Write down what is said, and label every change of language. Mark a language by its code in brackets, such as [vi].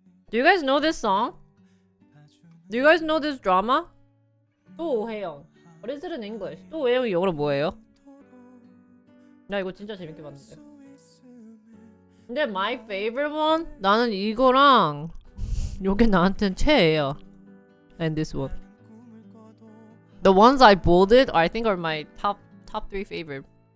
[en] Do you guys know this song? Do you guys know this drama? 또 오해영. What is it in English? [ko] 또 오해영이 영어로 뭐예요? 나 이거 진짜 재밌게 봤는데. 근데 [en] my favorite one? [ko] 나는 이거랑 요게 나한테는 최애야. [en] And this one. The ones I bolded, I think are my top 3 favorite.